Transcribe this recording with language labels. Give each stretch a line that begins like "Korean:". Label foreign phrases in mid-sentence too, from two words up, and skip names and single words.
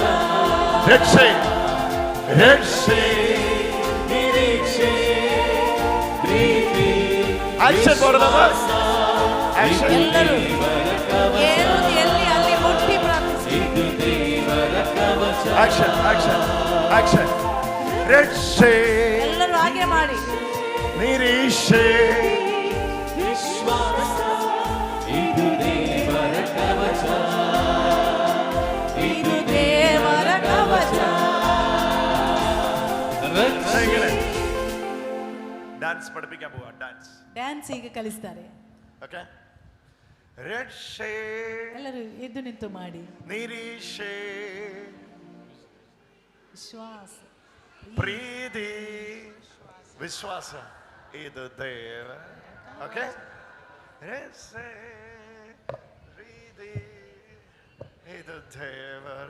Kannada: ರಕ್ಷೆ ರಕ್ಷೆ ನಿರೀಕ್ಷೆ ಪ್ರೀತಿ
Malayalam: ആക്ഷൻ പോടുന്നത്. ആക്ഷൻ.
Kannada: ಎಲ್ಲರೂ ಎಲ್ಲಿ ಅಲ್ಲಿ ಮುಟ್ಟಿ ಪ್ರಾರ್ಥಿಸಿ. ಇದು ದೇವರ ಕವಚ
English: action action action. രക്ഷേ
Kannada: ಎಲ್ಲರೂ ಹಾಗೆ ಮಾಡಿ. നിരീക്ഷേ ವಿಶ್ವಾಸ ಇದು ದೇವರ ಕವಚ ಇದು ದೇವರ ಕವಚ.
Malayalam: ഡാൻസ് പഠിപ്പിക്കാൻ പോവാ. ഡാൻസ്
Kannada: ಡ್ಯಾನ್ಸ್ ಈಗ ಕಲಿಸ್ತಾರೆ. ഓക്കേ. രക്ഷേ ಎಲ್ಲರೂ ಎದ್ದು ನಿಂತು ಮಾಡಿ. നിരീക്ഷേ ವಿಶ್ವಾಸ ಪ್ರೀತಿ ವಿಶ್ವಾಸ ಇದು ದೇವ. ഓക്കേ. ರಕ್ಷೆ ಪ್ರೀತಿ ಇದು ದೇವ.